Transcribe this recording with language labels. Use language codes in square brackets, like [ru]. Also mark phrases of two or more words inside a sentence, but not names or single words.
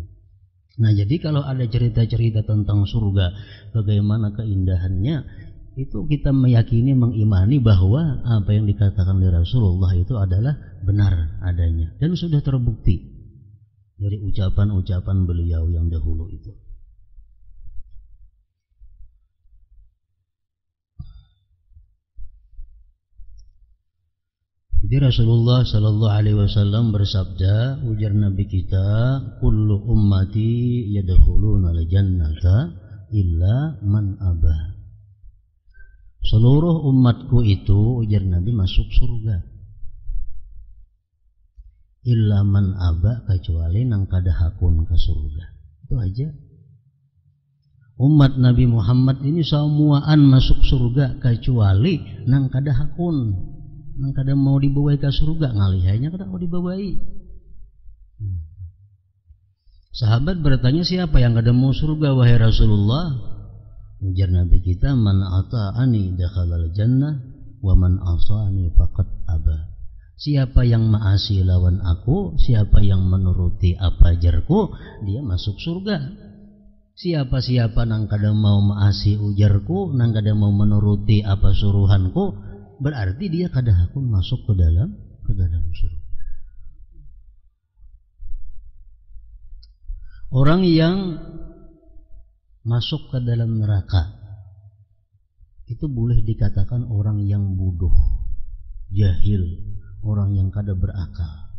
[id] Nah, jadi kalau ada cerita-cerita tentang surga, bagaimana keindahannya, itu kita meyakini, mengimani bahwa apa yang dikatakan oleh Rasulullah itu adalah benar adanya dan sudah terbukti dari ucapan-ucapan beliau yang dahulu itu. Jadi Rasulullah [ar] صلى الله عليه وسلم [id] bersabda, ujar Nabi kita, [ar] كل أمتي يدخلون الجنة إلا من أبى. [id] Seluruh umatku itu, ujar Nabi, masuk surga. [ar] إلا من أبى, [bjn] kecuali nang kada hakun ke surga. [id] Itu aja. [bjn] Umat Nabi Muhammad ini semuaan masuk surga kecuali nang kada hakun. Nang kada mau dibawai ke surga, ngalihainya kada mau dibawai. Sahabat bertanya, siapa yang kada mau surga wahai Rasulullah? Ujar Nabi kita, [ar] من أطاعني دخل الجنة ومن عصاني فقد أبى. [bjn] Siapa yang maasi lawan aku, siapa yang menuruti apa ajarku, dia masuk surga. Siapa nang kada mau maasi ujarku, nang kada mau menuruti apa suruhanku, berarti dia kada hakun masuk ke dalam surga. [id] Orang yang masuk ke dalam neraka itu boleh dikatakan orang yang bodoh, jahil, orang yang kada berakal.